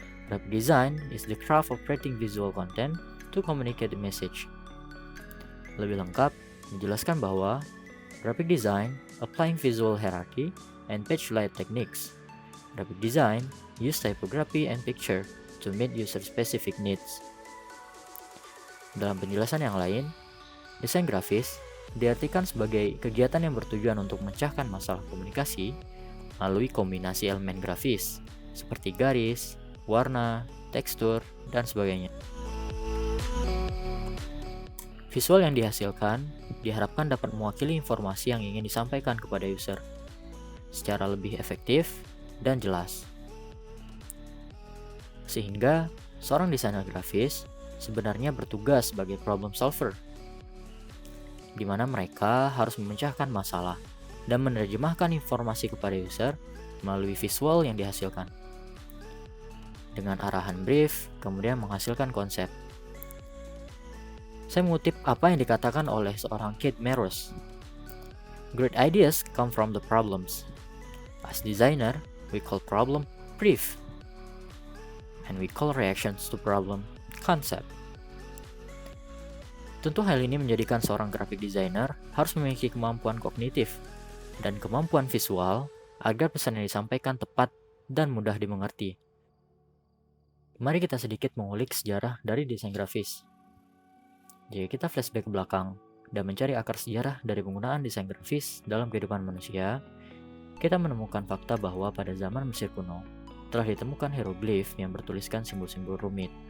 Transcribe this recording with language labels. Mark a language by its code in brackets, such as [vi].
[en] Graphic design is the craft of creating visual content to communicate the message. [id] Lebih lengkap, menjelaskan bahwa [en] graphic design applying visual hierarchy and page layout techniques. Graphic design use typography and picture to meet user-specific needs. [id] Dalam penjelasan yang lain, desain grafis diartikan sebagai kegiatan yang bertujuan untuk memecahkan masalah komunikasi melalui kombinasi elemen grafis seperti garis, warna, tekstur, dan sebagainya. Visual yang dihasilkan diharapkan dapat mewakili informasi yang ingin disampaikan kepada user secara lebih efektif dan jelas. Sehingga seorang desainer grafis sebenarnya bertugas sebagai problem solver, di mana mereka harus memecahkan masalah dan menerjemahkan informasi kepada user melalui visual yang dihasilkan. Dengan arahan brief, kemudian menghasilkan konsep. Saya mengutip apa yang dikatakan oleh seorang Kate Meros. [en] Great ideas come from the problems. As designer, we call problem brief. And we call reactions to problem concept. [id] Tentu hal ini menjadikan seorang graphic designer harus memiliki kemampuan kognitif dan kemampuan visual agar pesan yang disampaikan tepat dan mudah dimengerti. Mari kita sedikit mengulik sejarah dari desain grafis. Jika kita flashback ke belakang dan mencari akar sejarah dari penggunaan desain grafis dalam kehidupan manusia, kita menemukan fakta bahwa pada zaman Mesir kuno telah ditemukan hieroglif yang bertuliskan simbol-simbol rumit.